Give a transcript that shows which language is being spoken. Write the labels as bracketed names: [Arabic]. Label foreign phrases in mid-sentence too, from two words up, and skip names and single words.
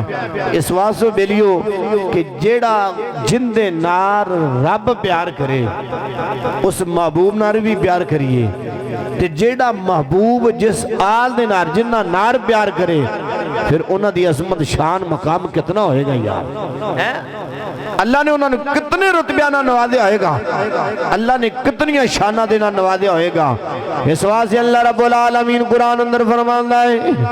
[Punjabi] ਇਸ ਵਾਸਤੇ ਬੇਲੀਓ ਕਿ ਜਿਹੜਾ ਜਿੰਦੇ ਨਾਲ ਰੱਬ ਪਿਆਰ ਕਰੇ ਉਸ ਮਹਿਬੂਬ ਨਾਲ ਵੀ ਪਿਆਰ ਕਰੀਏ, ਤੇ ਜਿਹੜਾ ਮਹਿਬੂਬ ਜਿਸ ਆਲ ਦੇ ਨਾਲ ਜਿਨ੍ਹਾਂ ਨਾਲ ਪਿਆਰ ਕਰੇ ਫਿਰ ਉਨ੍ਹਾਂ ਦੀ ਅਜ਼ਮਤ ਸ਼ਾਨ ਮਕਾਮ ਕਿੰਨਾ ਹੋਏਗਾ ਯਾਰ, ਹੈਂ? ਅੱਲਾਹ ਨੇ ਉਨ੍ਹਾਂ ਨੇ ਕਿੰਨੇ ਰੁਤਬਿਆਂ ਨਾ ਨਵਾਜ਼ਾ ਹੋਏਗਾ, ਅੱਲਾਹ ਨੇ ਕਿੰਨੀ ਸ਼ਾਨਾਂ ਦੇ ਨਾਲ ਨਵਾਜ਼ਾ ਹੋਏਗਾ। ਇਸ ਵਾਸਤੇ [Arabic] الله رب العالمين [Punjabi] ਕੁਰਾਨ ਅੰਦਰ ਫ਼ਰਮਾਂਦਾ ਹੈ